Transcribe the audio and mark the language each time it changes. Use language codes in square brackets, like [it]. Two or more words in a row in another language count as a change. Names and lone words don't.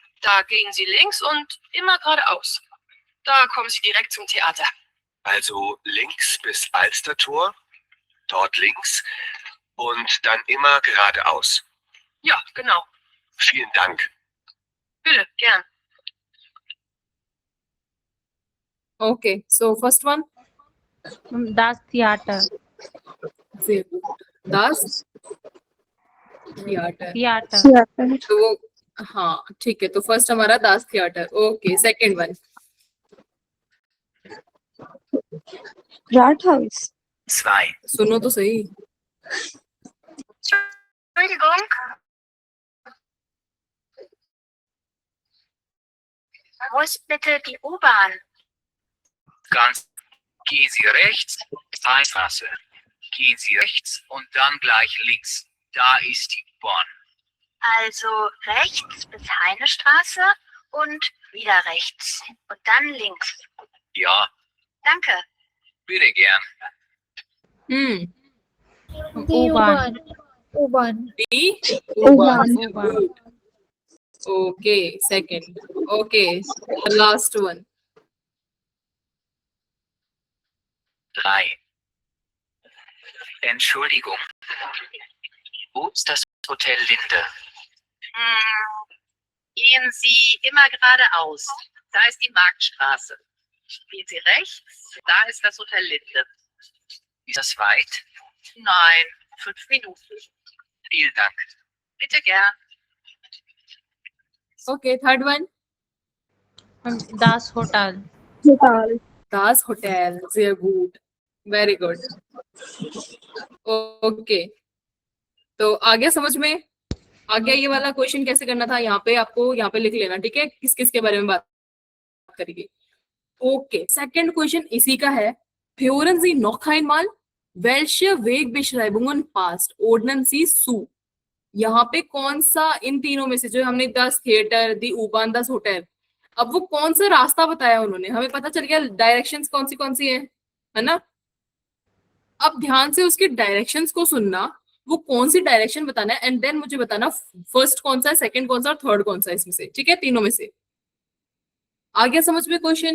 [de] Da gehen Sie links und immer geradeaus. Da kommen Sie direkt zum Theater. Also links bis Alstertor, dort links und dann immer geradeaus. Ja, genau. Vielen Dank. Bitte, gern. [en] Okay, so first one. [de] Das Theater. Sehr gut. Das थिएटर Theater. [hi] तो वो हाँ ठीक है तो फर्स्ट हमारा [de] das Theater [hi] ओके [en] second one [de] Rathaus. 2. [hi] सुनो तो सही [de] Entschuldigung. Wo ist bitte die U-Bahn? Ganz. Gehen Sie rechts, Straße. Gehen Sie rechts und dann gleich links. Da ist die Bahn. Also rechts bis Heinestraße und wieder rechts. Und dann links. Ja, Danke. bitte gern. The U-Bahn. U-Bahn. डी U-Bahn. U-Bahn. [en] okay second okay last one 3. [de] Entschuldigung. Wo ist das Hotel Linde? Gehen Sie immer geradeaus. Da ist die Marktstraße. Gehen Sie rechts, da ist das Hotel Linde. Ist das weit? Nein, 5 Minuten. Vielen Dank. Bitte gern. [en] okay third one [de] Das Hotel. Hotel. das Hotel sehr gut [en] very good [hi] ओके तो आ गया समझ में आ गया ये वाला क्वेश्चन कैसे करना था यहाँ पे आपको यहाँ पे लिख लेना ठीक है किस किस के बारे में बात करेंगे ओके सेकंड क्वेश्चन इसी का है [de] Hören Sie noch einmal welche Wegbeschreibungen passt ordnen Sie zu [hi] यहाँ पे कौन सा इन तीनों में से जो हमने [de] das Theater die U-Bahn das Hotel [hi] अब वो कौन सा रास्ता बताया उन्होंने हमें पता चल गया डायरेक्शंस कौन सी है ना अब ध्यान से उसके डायरेक्शंस को सुनना वो कौन सी डायरेक्शन बताना है [en] and then [hi] मुझे बताना फर्स्ट कौन सा है सेकंड कौन सा और थर्ड कौन सा है इसमें से ठीक है तीनों में से आ गया समझ में क्वेश्चन